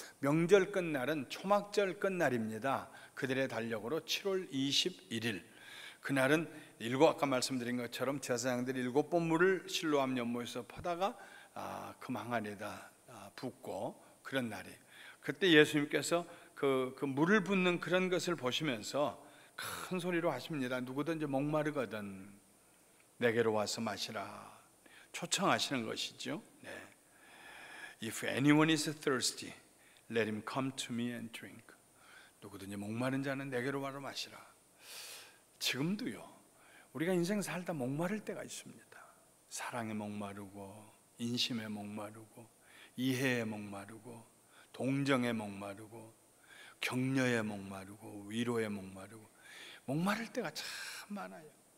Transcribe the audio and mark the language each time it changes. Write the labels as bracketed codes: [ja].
[ko] 명절 끝날은 초막절 끝날입니다. 그들의 달력으로 7월 21일, 그날은 아까 말씀드린 것처럼 제사장들이 7번 물을 실로암 연못에서 퍼다가 그 망안에다 붓고 그런 날이, 그때 예수님께서 그 물을 붓는 그런 것을 보시면서 큰 소리로 하십니다. 누구든지 목마르거든 내게로 와서 마시라. 초청하시는 것이죠. 네. [en] If anyone is thirsty, let him come to me and drink. [ko] 누구든지 목마른 자는 내게로 와서 마시라. 지금도요, 우리가 인생 살다 목마를 때가 있습니다. 사랑에 목마르고, 인심에 목마르고, 이해에 목마르고, 동정에 목마르고, 격려에 목마르고, 위로에 목마르고, 목마를 때가 참 많아요.